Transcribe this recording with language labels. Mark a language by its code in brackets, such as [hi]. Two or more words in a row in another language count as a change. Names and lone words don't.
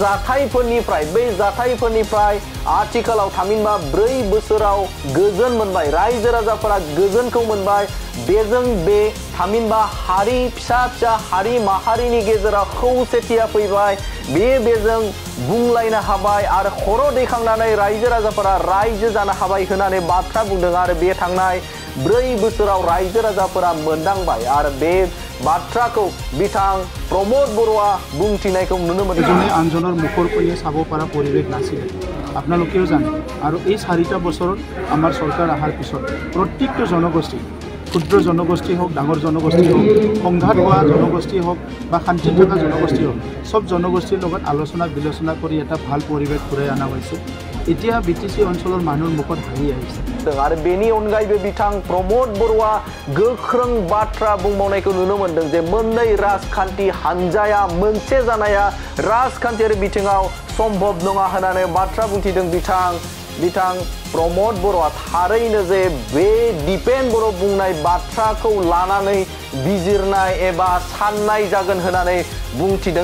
[brx] जाथायफोरनिफ्राय आथिखालाव थामहिनबा 4 बोसोराव गोजोन मोनबाय रायजो राजाफोरा गोजोनखौ मोनबाय बेजों बे थामहिनबा हारि फिसा हारि माहारिनि गेजेराव खौसेथिया फैबाय बेजों बुंलायनो हाबाय आरो खर' दैखांनानै रायजो राजाफोरा रायजो जानो हाबाय होननानै बाथ्रा बुंदों आरो बे थांनाय 4 बोसोराव रायजो राजाफोरा मोनदांबाय आरो बे बाथ्राखौ बिथां प्रमद बर'आ बुंथिनायखौ नुनो मोनदों [as] এজনে আনজনৰ মুখৰ ফালে চাব পৰা পৰিৱেশ নাছিল আপোনালোকেও জানে আৰু এই 4টা বছৰত আমাৰ চৰকাৰ অহাৰ পিছত প্ৰত্যেকটো জনগোষ্ঠী ক্ষুদ্ৰ জনগোষ্ঠী হোক ডাঙৰ জনগোষ্ঠী হোক সংঘাত হোৱা জনগোষ্ঠী হোক বা শান্তিত থকা জনগোষ্ঠী হোক সব জনগোষ্ঠীৰ লগত আলোচনা বিলোচনা কৰি এটা ভাল পৰিৱেশ ঘূৰাই অনা হৈছে এতিয়া বিটিসি অঞ্চলৰ মানুহৰ মুখত হাঁহি আহিছে [brx] आरो बेनि अनगायैबो बिथां प्रमद बर'आ गोख्रों बाथ्रा बुंबावनायखौ नुनो मोनदों जे मोननै राजखान्थि हान्जाया मोनसे जानाया राजखान्थियारि बिथिङाव सम्भब नङा होननानै बाथ्रा बुंथिदों बिथां प्रमद बर'आ थारैनो जे बे दिपेन बर' बुंनाय बाथ्राखौ लानानै बिजिरनाय एबा साननाय जागोन होननानै बुंथिदों